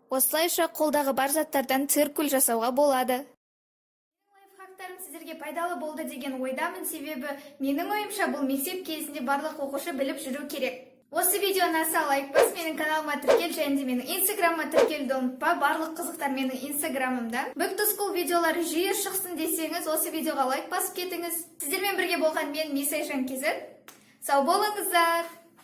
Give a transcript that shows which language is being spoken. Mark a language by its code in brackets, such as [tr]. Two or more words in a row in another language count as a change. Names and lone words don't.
[kk] Осылайша қолдағы бар заттардан циркуль жасауға болады. Сіздерге пайдалы болды деген ойдамын, себебі менің ойымша бұл мектеп кезінде барлық оқушы біліп жүру керек. Осы видеоны аса лайк бас, менің каналыма тіркел, және де менің инстаграмыма тіркелуді ұмытпа. Барлық қызықтар менің инстаграмымда. [en] Back to School [kk] видеолары жиі шықсын десеңіз, осы видеоға лайк басып кетіңіз. Сіздермен бірге болған мен Мисайжан Кизет. Сау болыңыздар.